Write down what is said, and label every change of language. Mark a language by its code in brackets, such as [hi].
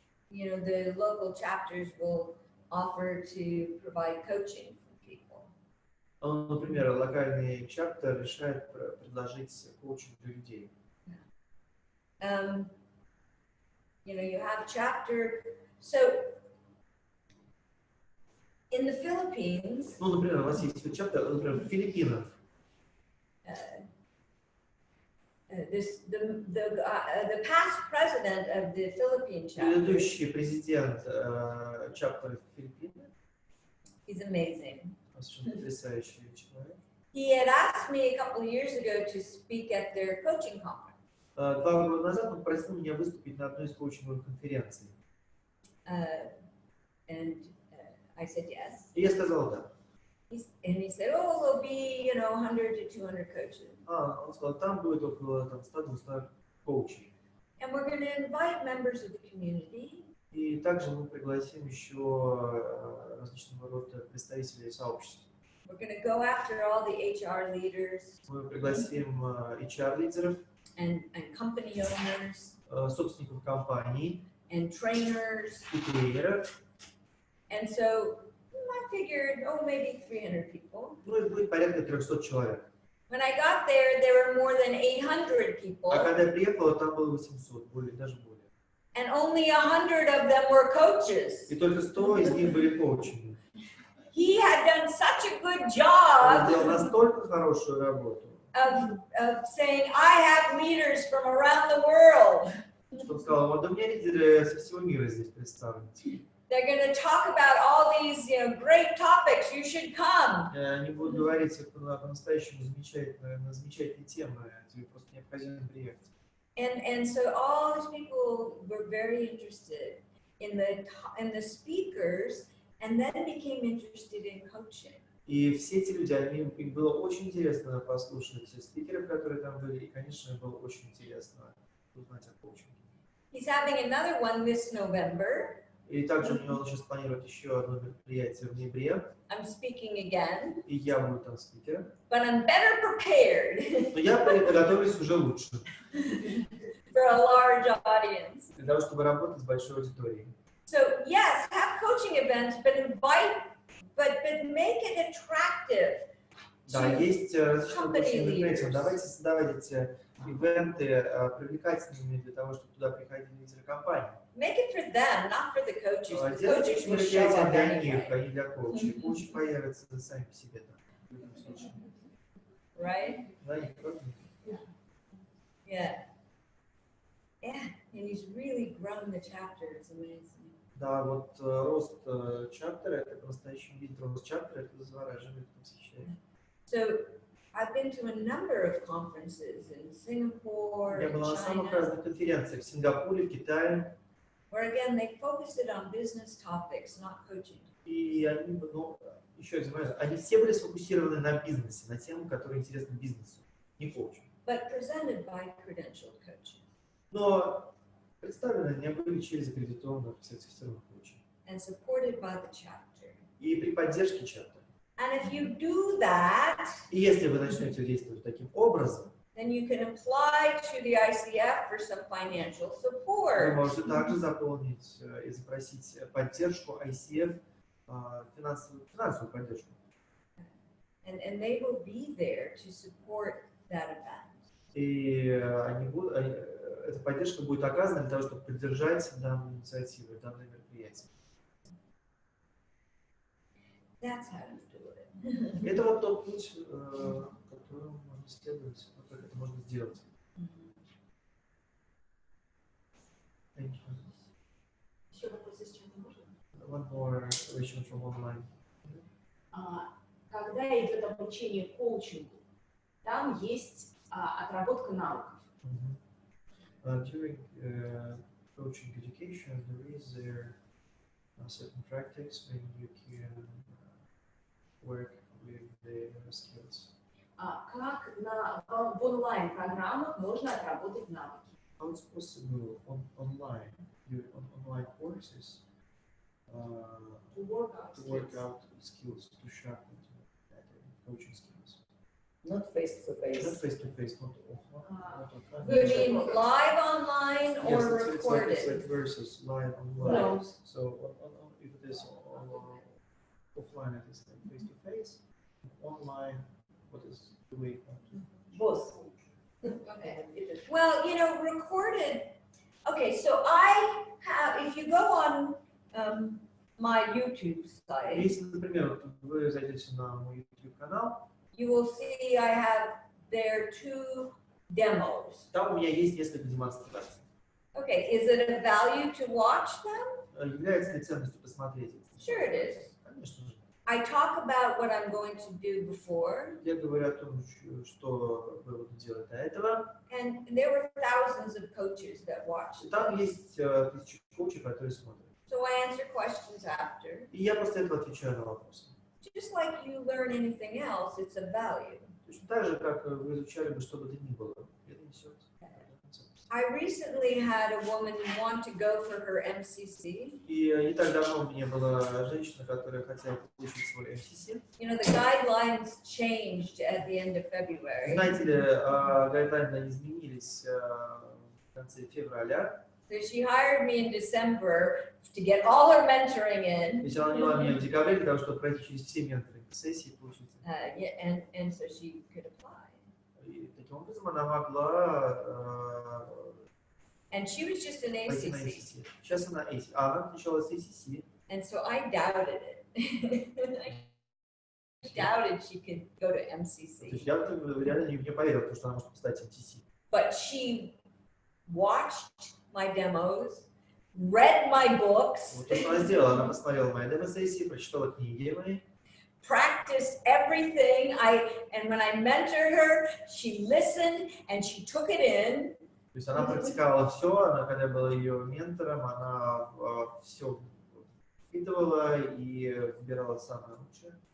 [en] You know, the local chapters will offer to provide coaching for people. [ru] Например, локальный чаптер решает предложить коучинг для людей. [en] You know, you have chapter. So in the Philippines. [ru] Ну, например, у вас есть чаптер, например, в Филиппинах. [en] The past president of the Philippine chapter. [ru] Предыдущий президент чаптера Филиппинов. [en] He's amazing. [ru] Совершенно потрясающий человек. [en] He had asked me a couple of years ago to speak at their coaching conference. [ru] 2 года назад он просил меня выступить на одной из коучинговых конференций. [en] And I said yes. [ru] И я сказал да. [en] And he said, oh, there'll be, you know, 100 to 200 coaches. [ru] Он сказал, там будет около 100-200 коучей. [en] And we're going to invite members of the community. [ru] И также мы пригласим еще различного рода представителей сообщества. [en] We're going to go after all the HR leaders. [ru] Мы пригласим HR-лидеров, [en] and company owners, [ru] собственников компаний, [en] and trainers. [ru] И тренеров. [en] And so I figured, oh, maybe 300 people. [ru] Ну и будет порядка 300 человек. [en] When I got there, there were more than 800 people. [ru] А когда я приехал, там было 800, даже более. [en] And only 100 of them were coaches. [ru] И только 100 из них были коучами. [en] He had done such a good job. [ru] Он сделал настолько хорошую работу. [en] Of saying, I have leaders from around the world. [ru] Что он сказал, вот у меня лидеры со всего мира здесь представлены. [en] They're going to talk about all these, you know, great topics. You should come. [ru] Они будут говорить по-настоящему замечательные темы. Тебе просто необходимо приехать. [en] And so all these people were very interested in the speakers, and then became interested in coaching. [ru] И все эти люди, им было очень интересно послушать спикеров, которые там были, и, конечно, было очень интересно узнать о коучинге. [en] He's having another one this November. [ru] И также у него сейчас планирует еще одно мероприятие в ноябре. [en] I'm speaking again. [ru] И я буду там спикером. [en] But I'm better prepared. [ru] Но я подготовлюсь уже лучше. [en] For a large audience. [ru] Для того, чтобы работать с большой аудиторией. [en] So yes, have coaching events, but but make it attractive. [ru] Да, есть различные коучинговые мероприятия. Давайте создавать эти ивенты привлекательными для того, чтобы туда приходили лидеры компании. [en] Make it for them, not for the coaches. The [ru] Делайте [en] coaches will show [ru] мероприятия [en] up [ru] для них, [en] anyway. [ru] а не для коучей. Коучи появятся сами по себе. [en] Right? [ru] Да, не просто. [en] Yeah. Yeah, and he's really grown the chapter. It's amazing. [ru] Да, вот рост чаптера, это по-настоящему видеть рост чаптера, это завораживает, это восхищает. [en] So I've been to a number of conferences in Singapore, [ru] Я [en] in [ru] была на самых [en] China, [ru] разных конференциях в Сингапуре, в Китае, [en] where again they focused it on business topics, not coaching. [ru] и они, еще один момент, они все были сфокусированы на бизнесе, на тему, которая интересна бизнесу, не коучу. [en] But presented by credentialed coaches. [ru] Но представлены они были через аккредитованных сертифицированных коучей. [en] And supported by the chapter. [ru] И при поддержке чаптера. [en] And if you do that, [ru] И если вы начнете действовать таким образом, [en] then you can apply to the ICF for some financial [ru] вы [en] support. [ru] можете также заполнить и запросить поддержку ICF, финансовую поддержку. [en] And they will be there to support that event. [ru] И эта поддержка будет оказана для того, чтобы поддержать данную инициативу, данное мероприятие. [en] That's how you do it. [ru] Это вот тот путь, которому можно следовать, как это можно сделать. [en] Thank you. [ru] Еще вопросы с чата можно? [en] One more question from online. [ru] Когда идет обучение коучингу, там есть отработка навыков. [en] During coaching education, there is a certain practice when you can work with the skills. Как в онлайн-программах можно отработать навыки? How it's possible on online courses To work out skills, to sharpen coaching skills. Not face to face. Not face to face, not offline. You mean live online or Yes, recorded? it's like versus live online. No. So if it is offline, it is like face to face. Online, what is the way? Both. Okay. Well, you know, recorded. Okay, so I have, if you go on my YouTube site, [ru] Если, например, вы зайдете на мой YouTube канал, [en] you will see I have there 2 demos. [ru] там у меня есть несколько демонстраций. [en] Okay, is it of value to watch them? [ru] Является ли ценностью посмотреть? [en] Sure it is. [ru] Конечно же. [en] I talk about what I'm going to do before, [ru] Я говорю о том, что вы будете делать до этого. [en] and there were thousands of coaches that watched. [ru] И там есть тысячи коучей, которые смотрят. [en] So I answer questions after. [ru] И я после этого отвечаю на вопросы. [en] Just like you learn anything else, it's of value. [ru] Точно так же, как вы изучали бы что бы то ни было. Это несет. [en] I recently had a woman want to go for her MCC. [ru] И не так давно у меня была женщина, которая хотела получить свой MCC. [en] You know, the guidelines changed at the end of February. [ru] Знаете ли, гайдлайны изменились в конце февраля. [en] So she hired me in December to get all her mentoring in. [ru] То есть она наняла меня в декабре для того, чтобы пройти через все менторинг сессии и получить. [en] And so she could apply. [ru] И таким образом она могла [en] And she was just an [ru] пойти на [en] ACC. [ru] MCC. Сейчас она ACC. А она отвечала с ACC. [en] And so I doubted it. I doubted she could go to [ru] То [en] MCC. [ru] есть я реально не поверил, что она может стать MCC. [en] But she watched my demos, read my books, [ru] Вот то, что она сделала, она посмотрела мои демо-сессии, прочитала книги мои. [en] practiced everything. And when I mentored her, she listened and she took it in. [ru] То есть она практиковала все, она, когда была ее ментором, она все впитывала и выбирала самое лучшее.